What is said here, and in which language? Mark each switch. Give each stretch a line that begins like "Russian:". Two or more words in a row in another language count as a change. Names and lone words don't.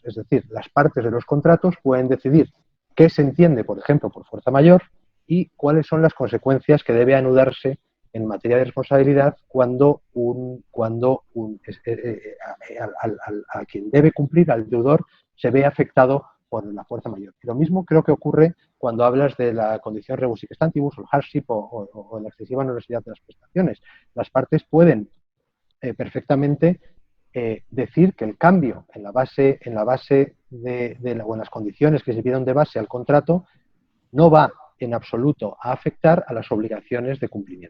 Spanish: Es decir, las partes de los contratos pueden decidir qué se entiende, por ejemplo, por fuerza mayor y cuáles son las consecuencias que debe anudarse en materia de responsabilidad cuando a quien debe cumplir, al deudor, se ve afectado por la fuerza mayor. Y lo mismo creo que ocurre cuando hablas de la condición
Latin: rebus sic stantibus
Spanish: o el hardship o la excesiva onerosidad de las prestaciones. Las partes pueden perfectamente decir que el cambio en la base o en las condiciones que se pidieron de base al contrato no va en absoluto a afectar a las obligaciones de cumplimiento.